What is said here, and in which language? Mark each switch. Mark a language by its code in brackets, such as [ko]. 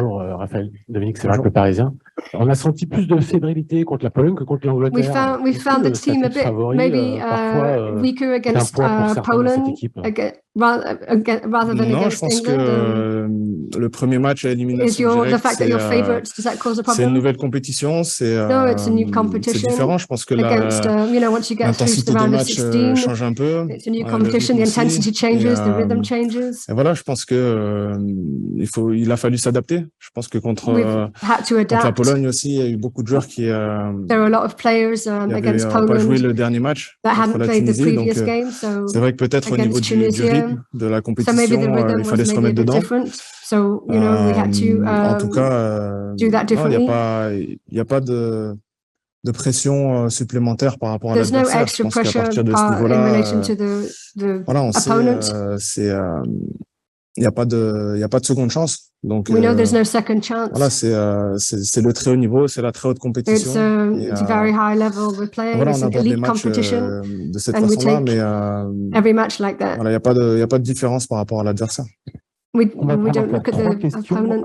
[fr] Bonjour Raphaël, Dominique Sévrac, le Parisien. On a senti plus de fébrilité contre la Pologne que contre l'Angleterre. [en] We found the team a bit maybe weaker against Poland rather than [fr] non, [en] against [fr] je pense [en] England. [fr] Que le premier match à élimination directe, c'est une nouvelle compétition, c'est différent. Je pense que l'intensité des matchs change un peu. [en] It's a new competition, the intensity changes, the rhythm changes. [fr] Et voilà, je pense que il a fallu s'adapter. Je pense que contre la Pologne aussi, il y a eu beaucoup de joueurs qui n'avaient pas joué le dernier match contre la Tunisie. Donc c'est vrai que peut-être au niveau du rythme de la compétition, il fallait se remettre dedans. En tout cas, il n'y a pas de pression supplémentaire par rapport à l'adversaire. Je pense qu'à partir de ce niveau-là, voilà, on sait, il n'y a pas de seconde chance. Donc, [en] there's no second chance. [fr] Voilà, c'est le très haut niveau, c'est la très haute compétition. [en] It's a very high level we're playing. [fr] Voilà, [en] it's an elite competition. [fr] De cette façon-là, mais [en] every match like that. [fr] Voilà, il y a pas de différence par rapport à l'adversaire. [en] We don't look at the opponent.